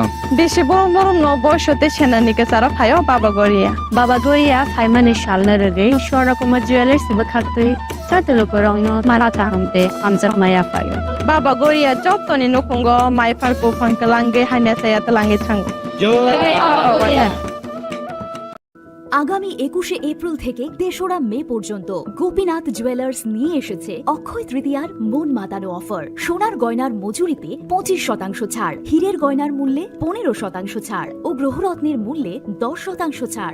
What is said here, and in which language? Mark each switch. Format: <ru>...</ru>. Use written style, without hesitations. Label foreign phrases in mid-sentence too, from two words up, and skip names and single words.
<trp>बेसे बरम बरम न बयसते सेनानिके सारा फायो बाबा गोरिया फाइमानि सालना रगे शोरा कुमार ज्वेलर्स बखातै सात लुकुरगनो मारा तांते आमजा माया फायो बाबा गोरिया जतनि नखंगो माइफारको फंकलांगे हाने साया तलांगे थांग</trp> <bn>আগামী 21শে এপ্রিল থেকে ৩রা মে পর্যন্ত গোপীনাথ জুয়েলার্স নিয়ে এসেছে অক্ষয় তৃতীয়ার মন মাতানো অফার। সোনার গয়নার মজুরিতে 25% ছাড়, হীরের গয়নার মূল্যে 15% ছাড় ও গ্রহরত্নের মূল্যে 10% ছাড়।</bn>